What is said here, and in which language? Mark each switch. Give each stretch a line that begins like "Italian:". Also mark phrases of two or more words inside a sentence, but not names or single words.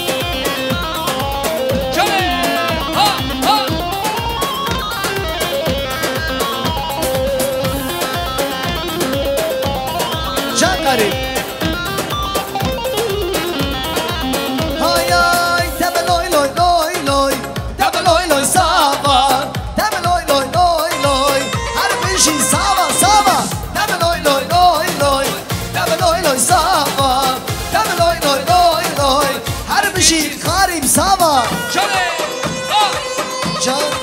Turkish: Çok garip. Hay ay, deme loy loy loy loy, deme loy loy sama, deme loy loy loy loy, her bir şey sama sama. Deme loy loy loy loy, deme loy loy sama, deme loy loy loy loy, her bir şey garip sama. Can can.